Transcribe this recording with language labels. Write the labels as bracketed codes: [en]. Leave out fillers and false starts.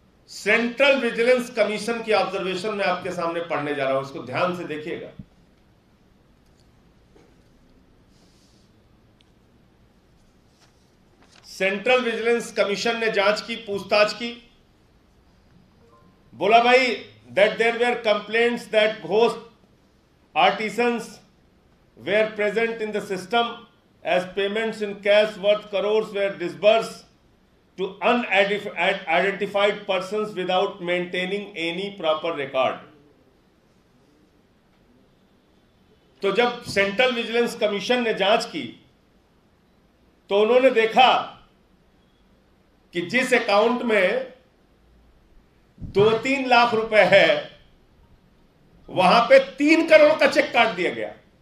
[hi] Central vigilance commission की observation मैं आपके सामने पढ़ने जा रहा हूं, इसको ध्यान से देखिएगा। सेंट्रल विजिलेंस कमीशन ने जांच की, पूछताछ की। बोला भाई [en] That there were complaints that ghost artisans were present in the system as payments in cash worth crores were disbursed to unidentified persons without maintaining any proper record। [hi] तो जब central vigilance commission ने जांच की तो उन्होंने देखा कि जिस अकाउंट में 2-3 लाख रुपए है, वहां पे 3 करोड़ का चेक काट दिया गया।